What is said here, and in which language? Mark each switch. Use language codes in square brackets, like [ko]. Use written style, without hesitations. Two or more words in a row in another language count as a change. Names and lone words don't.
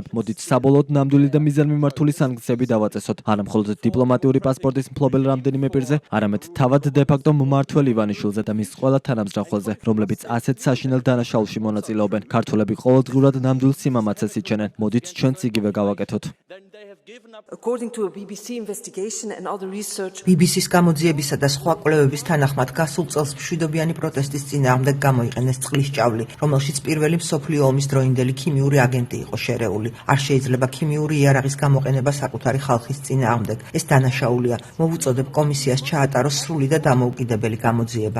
[ka] მოდით საბოლოოდ ნამდვილი და მიზანმიმართული სანქციები დავაწესოთ. არა მხოლოდ დიპლომატიური პასპორტის მფლობელ რამდენიმე პირზე, არამედ თავად დე-ფაქტო მმართველ ივანიშვილზე და მის ყველა თანამზრახველზე, რომლებიც ასეთ საშინელ დანაშაულში მონაწილეობენ. ქართველები ყოველდღურად ნამდვილ სიმამაცეს იჩენენ. მოდით ჩვენც იგივე გავაკეთოთ. [en] According to a BBC investigation and other research, [ka] BBC-ს გამოძიებისა და სხვა კვლევების თანახმად გასულ წელს მშვიდობიანი პროტესტის წინააღმდეგ გამოიყენეს წყლის ჭავლი, რომელშიც პირველი მსოფლიო ომის დროინდელი ქიმიური აგენტი იყო შერეული. არ შეიძლება ქიმიური იარაღის გამოყენება საკუთარი ხალხის წინააღმდეგ. ეს დანაშაულია. მოვუწოდებ კომისიას ჩაატაროს სრული და დამოუკიდებელი გამოძიება.